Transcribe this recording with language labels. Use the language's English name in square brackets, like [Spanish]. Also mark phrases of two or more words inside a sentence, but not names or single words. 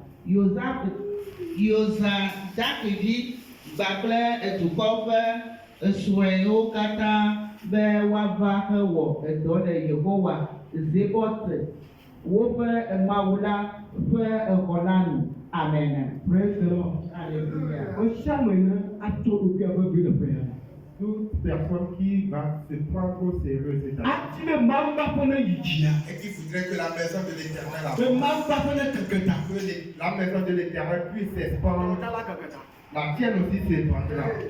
[Ewe] Yozadak-vi kpakple dukɔ ƒe srɔ̃ewo katã be woava hewɔ dɔ le Yehowa Zebot woƒe Mawu la ƒe xɔ la nu. [English] Amen. Praise the Lord. [French] Alléluia. Toute personne qui va se prendre au sérieux cette année et qui voudrait que la maison de l'Éternel que la maison de l'Éternel puisse s'expandre, la tienne aussi s'expandra.